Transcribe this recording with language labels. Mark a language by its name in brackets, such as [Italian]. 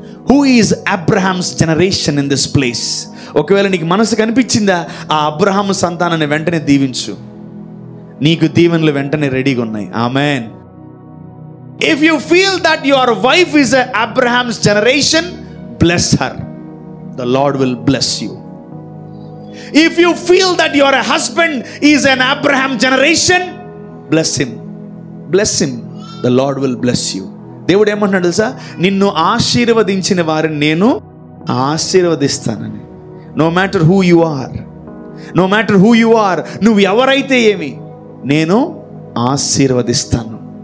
[English] Who is Abraham's generation in this place? [Telugu] ఒకవేళ నీకు మనసు కనిపించిందా, ఆ అబ్రహాము సంతానాన్ని వెంటనే దీవించు. నీకు దీవెనలు వెంటనే రెడీగా ఉన్నాయి. Amen. [English] If you feel that your wife is Abraham's generation, bless her. The Lord will bless you. If you feel that your husband is an Abraham generation, bless him. Bless him. The Lord will bless you. [Telugu] దేవుడు ఏమంటున్నాడు తెలుసా? నిన్ను ఆశీర్వదించిన వారిని నేను ఆశీర్వదిస్తానని. [English] no matter who you are, no matter who you are, [Telugu] నువ్వు ఎవరైతే ఏమి, నేను ఆశీర్వదిస్తాను.